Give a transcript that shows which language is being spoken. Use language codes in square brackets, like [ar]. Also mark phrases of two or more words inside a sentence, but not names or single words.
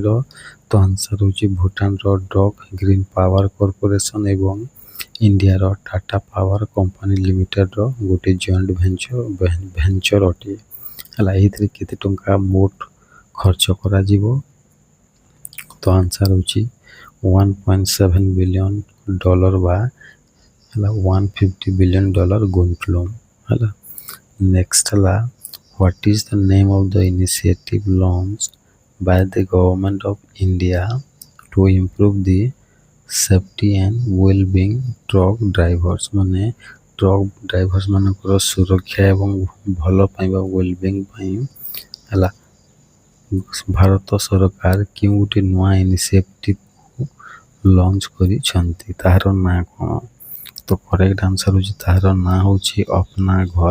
[or] ତ ଆନ୍ସର ହେଉଛି ଭୁଟାନର ଡକ୍ ଗ୍ରୀନ୍ ପାୱାର କର୍ପୋରେସନ୍ ଏବଂ ଇଣ୍ଡିଆର ଟାଟା ପାୱାର କମ୍ପାନୀ ଲିମିଟେଡର ଗୋଟେ [en] joint venture [or] ଅଟେ। ହେଲା ଏଇଥିରେ କେତେ ଟଙ୍କା ମୋଟ ଖର୍ଚ୍ଚ କରାଯିବ? ତ ଆନ୍ସର ହେଉଛି $1.7 ବିଲିୟନ ବା ହେଲା $150 ବିଲିୟନ ଗୁଣ୍ଠଲୁମ୍। ହେଲା ନେକ୍ସଟ ହେଲା [en] What is the name of the initiative launched by the government of India to improve the safety and well-being truck drivers? [or] ମାନେ [en] truck drivers [or] ମାନଙ୍କର ସୁରକ୍ଷା ଏବଂ ଭଲ ପାଇବା ୱେଲବିଙ୍ଗ ପାଇଁ ହେଲା ଭାରତ ସରକାର କେଉଁ ଗୋଟେ ନୂଆ ଇନିସିଏଟିଭକୁ ଲଞ୍ଚ କରିଛନ୍ତି ତାହାର ନାଁ କ'ଣ? ତ [en] correct answer [or] ହେଉଛି ତାହାର ନାଁ ହେଉଛି ଅପନା ଘର।